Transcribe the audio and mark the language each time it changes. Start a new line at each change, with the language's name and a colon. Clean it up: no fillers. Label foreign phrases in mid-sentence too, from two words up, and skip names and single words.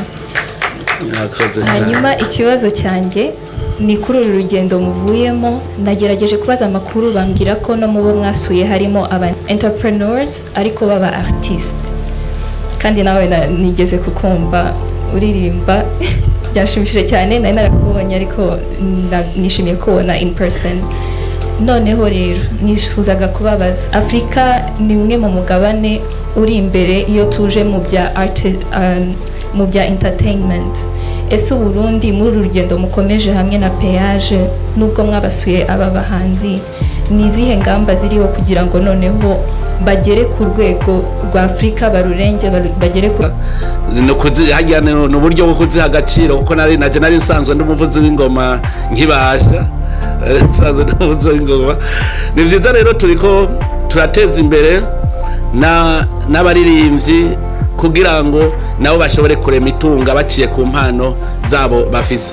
Kinyarwanda: Hanyuma ikibazo cyanjye ni kuri uru rugendo muvuyemo, nagerageje kubaza amakuru bambwira ko no mu bo mwasuye harimo aba entrepreneurs ariko baba artist. Kandi nawe nigeze kukumva uririmba byashimishije cyane, nari narakubonye ariko nishimiye kubona
English: in person.
Kinyarwanda: Noneho rero nifuzaga kubabaza, Afrika ni umwe mu mugabane uri imbere iyo tuje mu bya art, mu bya entertainment. Ese Burundi muri uru rugendo mukomeje hamwe na Péage nubwo mwabasuye aba bahanzi, ni izihe ngamba ziriho kugira ngo noneho bagere ku rwego rwa Afrika, barurenge bagere ku no buryo bwo kuziha agaciro, kuko nari nsanzwe ndumuvuzi w'ingoma nkibasha nsanzwe ndumuvuzi w'ingoma.
Rundi: Ni vyiza rero turiko turateza imbere n'abaririmbyi kugira ngo nabo bashobore kurema itunga baciye ku mpano zabo bafise.